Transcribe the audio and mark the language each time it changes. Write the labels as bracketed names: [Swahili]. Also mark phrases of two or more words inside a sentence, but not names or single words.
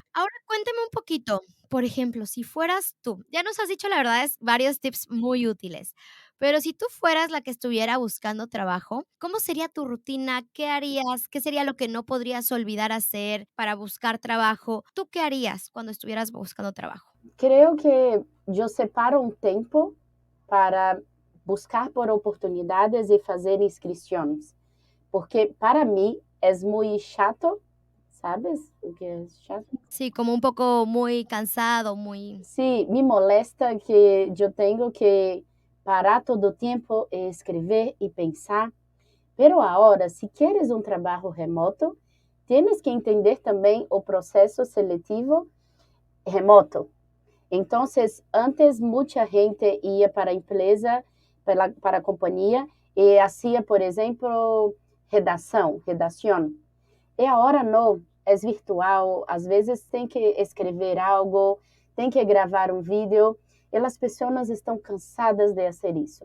[Spanish] Ahora cuéntame un poquito, por ejemplo, si fueras tú, ya nos has dicho, la verdad es varios tips muy útiles, pero si tú fueras la que estuviera buscando trabajo, ¿cómo sería tu rutina? ¿Qué harías? ¿Qué sería lo que no podrías olvidar hacer para buscar trabajo? ¿Tú qué harías cuando estuvieras buscando trabajo? [Portuguese] Creio que eu separo um tempo para buscar por oportunidades e fazer inscrições, porque para mim é muito chato ¿sabes? O que é chato. [Spanish] Sí, como un poco muy cansado, muy Sí, me molesta que [Portuguese] eu tenho que parar todo o tempo e escrever e pensar. [Spanish] Pero ahora, si quieres un trabajo remoto, tienes que entender [Portuguese] também o processo seletivo remoto. [Spanish] Entonces, antes mucha gente [Portuguese] ia para a empresa, para a companhia, e hacía, por exemplo, redação. E agora não, é virtual, às vezes tem que escrever algo, tem que gravar um vídeo, e as pessoas estão cansadas de fazer isso.